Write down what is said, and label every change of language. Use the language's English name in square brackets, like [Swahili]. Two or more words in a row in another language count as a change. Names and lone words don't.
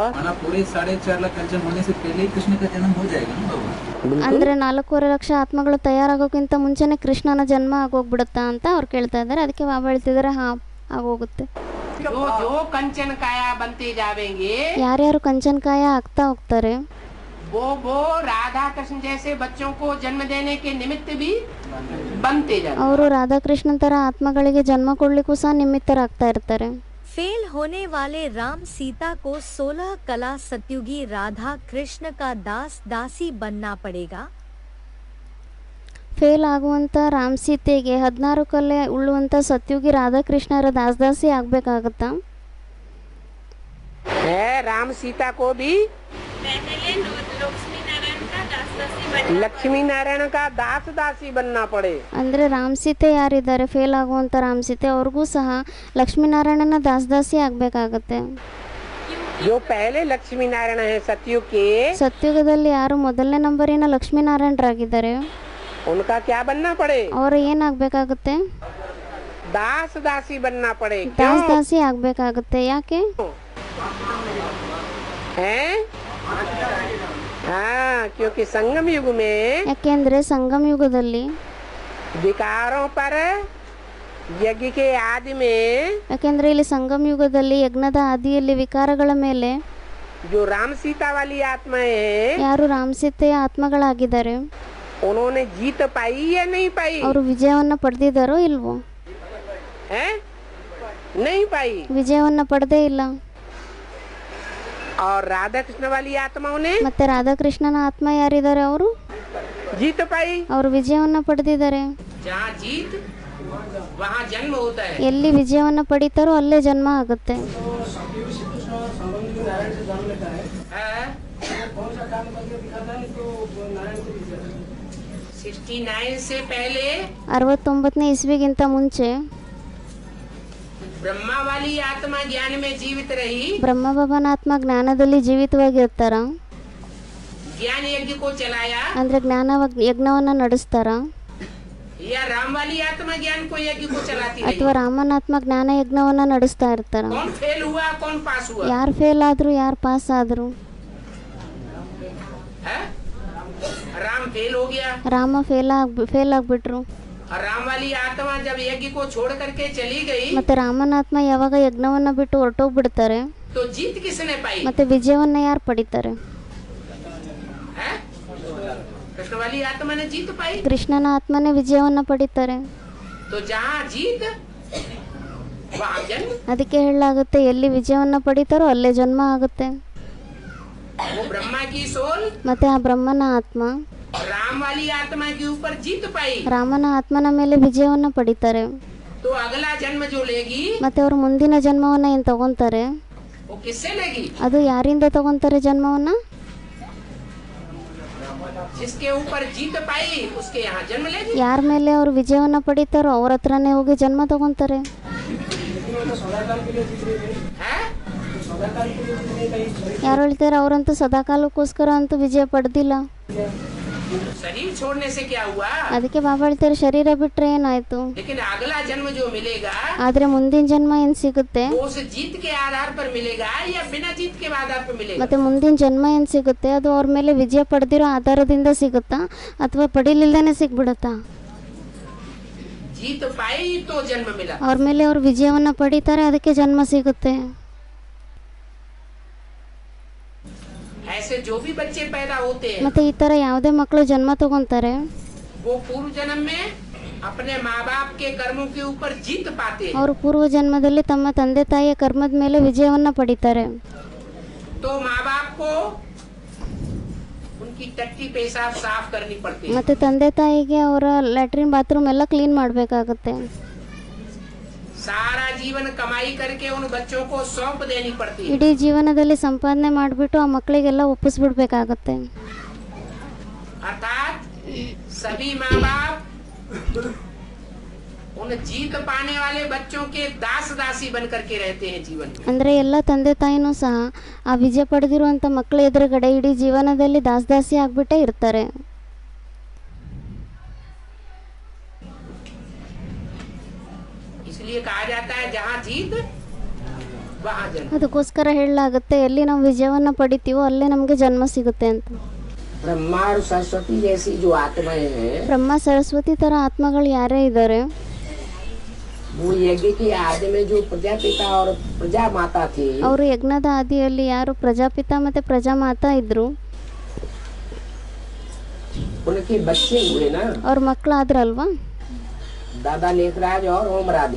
[Hindi] माना पूरे 4.5 लाख कंचन होने से पहले ही कृष्ण का जन्म हो जाएगा ना बाबा। [Kannada] ಅಂದ್ರೆ 4.5 ಲಕ್ಷ ಆತ್ಮಗಳು ತಯಾರಾಗೋಕ್ಕಿಂತ ಮುಂಚೆನೆ ಕೃಷ್ಣನ ಜನ್ಮ ಆಗೋಗ್ಬಿಡುತ್ತಾ ಅಂತ ಅವ್ರು ಕೇಳ್ತಾ ಇದ್ದಾರೆ. ಅದಕ್ಕೆ ಬಾಬಾ ಹೇಳ್ತಿದ್ದಾರೆ ಹಾ ಆಗೋಗುತ್ತೆ. [Hindi] जो जो कंचन काया बनते जाएंगे [Kannada] ಯಾರ್ಯಾರು ಕಂಚನಕಾಯ ಆಗ್ತಾ ಹೋಗ್ತಾರೆ [Hindi] वो राधा कृष्ण जैसे बच्चों को जन्म देने के निमित्त भी बनते जाते। [Kannada] ಅವರು ರಾಧಾಕೃಷ್ಣ ತರ ಆತ್ಮಗಳಿಗೆ ಜನ್ಮ ಕೊಡ್ಲಿಕ್ಕೂ ಸಹ ನಿಮಿತ್ತರಾಗ್ತಾ ಇರ್ತಾರೆ. [Hindi] फेल होने वाले राम सीता को 16 कला सत्युगी राधा कृष्ण का दास दासी बनना पड़ेगा। [Kannada] ಫೇಲ್ ಆಗುವಂತ ರಾಮ್ ಸೀತೆಗೆ 16 ಕಲೆ ಉಳ್ಳುವಂತ ಸತ್ಯುಗಿ ರಾಧಾಕೃಷ್ಣರ ದಾಸದಾಸಿ ಆಗ್ಬೇಕಾಗತ್ತಾ? [Hindi] है राम सीता को भी लक्ष्मी नारायण का दास दासी बनना पड़े। [Kannada] ಅಂದ್ರೆ ರಾಮ್ ಸೀತೆ ಯಾರಿದ್ದಾರೆ ಫೇಲ್ ಆಗುವಂತ ರಾಮ್ ಸೀತೆ ಅವ್ರಿಗೂ ಸಹ ಲಕ್ಷ್ಮೀನಾರಾಯಣನ ದಾಸದಾಸಿ ಆಗ್ಬೇಕಾಗತ್ತೆ. [Hindi] जो पहले लक्ष्मी नारायण है सतयुग के [Kannada] ಸತ್ಯುಗದಲ್ಲಿ ಯಾರು ಮೊದಲನೇ ನಂಬರಿನ ಲಕ್ಷ್ಮೀನಾರಾಯಣರಾಗಿದ್ದಾರೆ [Hindi] उनका क्या बनना पड़े? [Kannada] ಅವರು ಏನಾಗಬೇಕಾಗುತ್ತೆ? [Hindi] दास दासी बनना पड़े। [Kannada] ದಾಸದಾಸಿ ಆಗ್ಬೇಕಾಗುತ್ತೆ. ಯಾಕೆ? [Hindi] हैं? हाँ, क्योंकि संगम युग में [Kannada] ಯಾಕೆಂದ್ರೆ ಸಂಗಮ ಯುಗದಲ್ಲಿ [Hindi] विकारों पर यज्ञ के आदि में [Kannada] ಯಾಕೆಂದ್ರೆ ಇಲ್ಲಿ ಸಂಗಮ ಯುಗದಲ್ಲಿ ಯಜ್ಞದ ಆದಿಯಲ್ಲಿ ವಿಕಾರಗಳ ಮೇಲೆ [Hindi] जो राम सीता वाली आत्माएं हैं [Kannada] ಯಾರು ರಾಮ್ ಸೀತೆಯ ಆತ್ಮಗಳಾಗಿದ್ದಾರೆ [Hindi] उन्होंने जीत पाई या नहीं पाई? [Kannada] ಅವರು ವಿಜಯವನ್ನ ಪಡೆದಿದ್ದಾರೋ ಇಲ್ವೋ? [Hindi] हैं? नहीं पाई। [Kannada] ವಿಜಯವನ್ನ ಪಡೆದೇ ಇಲ್ಲ. [Hindi] और राधा कृष्ण वाली आत्माओं ने [Kannada] ಮತ್ತೆ ರಾಧಾಕೃಷ್ಣನ ಆತ್ಮ ಯಾರಿದ್ದಾರೆ ಅವರು [Hindi] जीत पाई। [Kannada] ಅವರು ವಿಜಯವನ್ನ ಪಡೆದಿದ್ದಾರೆ. [Hindi] जहाँ जीत वहाँ जन्म होता है। [Kannada] ಎಲ್ಲಿ ವಿಜಯವನ್ನ ಪಡಿತಾರೋ ಅಲ್ಲೇ ಜನ್ಮ ಆಗುತ್ತೆ. [Hindi] हाँ? 69 से पहले [Kannada] 69ನೇ ಇಸ್ವಿಗಿಂತ ಮುಂಚೆ [Hindi] ब्रह्मा वाली आत्मा ज्ञान में जीवित रही, [Kannada] ಬ್ರಹ್ಮಬಾಬನ ಆತ್ಮ ಜ್ಞಾನದಲ್ಲಿ ಜೀವಿತವಾಗಿರ್ತಾರ [Hindi] ज्ञान यज्ञ को चलाया, [Kannada] ಅಂದ್ರೆ ಜ್ಞಾನ ಯಜ್ಞವನ್ನ ನಡೆಸ್ತಾರ [Hindi] या राम वाली आत्मा ज्ञान को यज्ञ को चलाती रही? [Kannada] ಅಥವಾ ರಾಮನ ಆತ್ಮ ಜ್ಞಾನ ಯಜ್ಞವನ್ನ ನಡೆಸ್ತಾ ಇರ್ತಾರ? [Hindi] कौन फेल हुआ कौन पास हुआ? [Kannada] ಯಾರು ಫೇಲ್ ಆದ್ರು ಯಾರು ಪಾಸ್ ಆದ್ರು? [Hindi] फेल हो गया [Kannada] ರಾಮ ಫೇಲ್ ಆಗಿಬಿಟ್ರು. [Hindi] और राम वाली आत्मा जब यज्ञ को छोड़ करके चली गई [Kannada] ಮತ್ತೆ ರಾಮನ ಆತ್ಮ ಯಾವಾಗ ಯಜ್ಞವನ್ನ ಬಿಟ್ಟು ಹೊರಟೋಗ್ಬಿಡ್ತಾರೆ, [Hindi] तो जीत किसने पाई? [Kannada] ಮತ್ತೆ ವಿಜಯವನ್ನ ಯಾರು ಪಡಿತಾರೆ? [Hindi] है? कृष्ण वाली आत्मा ने जीत पाई। [Kannada] ಕೃಷ್ಣನ ಆತ್ಮನೇ ವಿಜಯವನ್ನ ಪಡಿತಾರೆ. [Hindi] तो जहाँ जीत वहाँ जन्म। [Kannada] ಅದಕ್ಕೆ ಹೇಳಲಾಗುತ್ತೆ, ಎಲ್ಲಿ ವಿಜಯವನ್ನ ಪಡಿತಾರೋ ಅಲ್ಲೇ ಜನ್ಮ ಆಗುತ್ತೆ. [Hindi] वो ब्रह्मा की सोल [Kannada] ಮತ್ತೆ ಆ ಬ್ರಹ್ಮನ ಆತ್ಮ [Hindi] राम वाली आत्मा के ऊपर जीत पाई, [Kannada] ರಾಮನ ಆತ್ಮನ ಮೇಲೆ ವಿಜಯವನ್ನ ಪಡಿತಾರೆ. [Hindi] तो अगला जन्म जो लेगी [Kannada] ಮತ್ತೆ ಅವರು ಮುಂದಿನ ಜನ್ಮವನ್ನ ಏನ್ ತಗೊಂತಾರೆ, [Hindi] वो किससे लेगी? [Kannada] ಅದು ಯಾರಿಂದ ತಗೊಂತಾರೆ ಜನ್ಮವನ್ನ? [Hindi] जिसके ऊपर जीत पाई उसके यहाँ जन्म लेगी। [Kannada] ಯಾರ ಮೇಲೆ ಅವರು ವಿಜಯವನ್ನ ಪಡಿತಾರೋ ಅವ್ರ ಹತ್ರನೇ ಹೋಗಿ ಜನ್ಮ ತಗೊಂತಾರೆ. [Hindi] है? [Kannada] ಯಾರು ಹೇಳ್ತಾರೆ ಅವರಂತೂ ಸದಾಕಾಲಕ್ಕೋಸ್ಕರ ಅಂತೂ ವಿಜಯ ಪಡೆದಿಲ್ಲ. [Hindi] शरीर छोड़ने से क्या हुआ? [Kannada] ಅದಕ್ಕೆ ಬಾಬಾ ಹೇಳ್ತಾರೆ, ಶರೀರ ಬಿಟ್ರೆ ಏನಾಯ್ತು, [Hindi] लेकिन अगला जन्म जो मिलेगा [Kannada] ಆದ್ರೆ ಮುಂದಿನ ಜನ್ಮ ಏನ್ ಸಿಗುತ್ತೆ, [Hindi] वो उस जीत के आधार पर मिलेगा या बिना जीत के आधार पर मिलेगा? [Kannada] ಮತ್ತೆ ಮುಂದಿನ ಜನ್ಮ ಏನ್ ಸಿಗುತ್ತೆ ಅದು ಅವ್ರ ಮೇಲೆ ವಿಜಯ ಪಡೆದಿರೋ ಆಧಾರದಿಂದ ಸಿಗುತ್ತಾ ಅಥವಾ ಪಡಿಲಿಲ್ಲದೇನೆ ಸಿಗ್ಬಿಡುತ್ತಾ? [Hindi] जीत पाई तो जन्म मिला। [Kannada] ಅವ್ರ ಮೇಲೆ ಅವ್ರು ವಿಜಯವನ್ನ ಪಡಿತಾರೆ, ಅದಕ್ಕೆ ಜನ್ಮ ಸಿಗುತ್ತೆ. [Hindi] ऐसे जो भी बच्चे पैदा होते हैं [Kannada] ಮತ್ತೆ ಈ ತರ ಯಾವುದೇ ಮಕ್ಕಳು ಜನ್ಮ ತಗೊಂತಾರೆ [Hindi] वो पूर्व जन्म में अपने माँ बाप के कर्मों के ऊपर जीत पाते हैं। [Kannada] ಅವರು ಪೂರ್ವ ಜನ್ಮದಲ್ಲಿ ತಮ್ಮ ತಂದೆ ತಾಯಿಯ ಕರ್ಮದ ಮೇಲೆ ವಿಜಯವನ್ನ ಪಡಿತಾರೆ. [Hindi] तो माँ बाप को उनकी टट्टी पेशाब साफ करनी पड़ती है। [Kannada] ಮತ್ತೆ ತಂದೆ ತಾಯಿಗೆ ಅವರ [English] latrine bathroom [Kannada] ಎಲ್ಲ ಕ್ಲೀನ್ ಮಾಡಬೇಕಾಗುತ್ತೆ. [Hindi] सारा जीवन कमाई करके उन बच्चों को सौंप देनी पड़ती है। [Kannada] ಇಡೀ ಜೀವನದಲ್ಲಿ ಸಂಪಾದನೆ ಮಾಡಿಬಿಟ್ಟು ಆ ಮಕ್ಕಳಿಗೆಲ್ಲ ಒಪ್ಪಿಸ್ಬಿಡ್ಬೇಕಾಗತ್ತೆ. [Hindi] अर्थात सभी माँ बाप उन जीत पाने वाले बच्चों के दास दासी बन करके रहते हैं जीवन में। [Kannada] ಅಂದ್ರೆ ಎಲ್ಲ ತಂದೆ ತಾಯಿನೂ ಸಹ ಆ ವಿಜಯ ಪಡೆದಿರುವಂತ ಮಕ್ಕಳ ಎದುರುಗಡೆ ಇಡೀ ಜೀವನದಲ್ಲಿ ದಾಸದಾಸಿ ಆಗ್ಬಿಟ್ಟೇ ಇರ್ತಾರೆ. [Hindi] इसलिए कहा जाता है जहाँ जीत वहाँ जन्म। [Kannada] ಅದಕ್ಕೋಸ್ಕರ ಹೇಳಲಾಗುತ್ತೆ, ಎಲ್ಲಿ ನಾವು ವಿಜಯವನ್ನ ಪಡಿತೀವೋ ಅಲ್ಲೇ ನಮಗೆ ಜನ್ಮ ಸಿಗುತ್ತೆ ಅಂತ. [Hindi] ब्रह्मा और सरस्वती जैसी जो आत्माएं हैं [Kannada] ಬ್ರಹ್ಮ ಸರಸ್ವತಿ ತರ ಆತ್ಮಗಳು ಯಾರೇ ಇದ್ದಾರೆ, [Hindi] वो यज्ञ के आदि में जो प्रजापिता और प्रजा माता थी [Kannada] ಅವರು ಯಜ್ಞದ ಆದಿಯಲ್ಲಿ ಯಾರು ಪ್ರಜಾಪಿತ ಮತ್ತೆ ಪ್ರಜಾಮಾತಾ ಇದ್ರು, [Hindi] उनके बच्चे हुए ना [Kannada] ಅವ್ರ ಮಕ್ಕಳಾದ್ರಲ್ವಾ, [Hindi] दादा लेखराज और ओमराधे।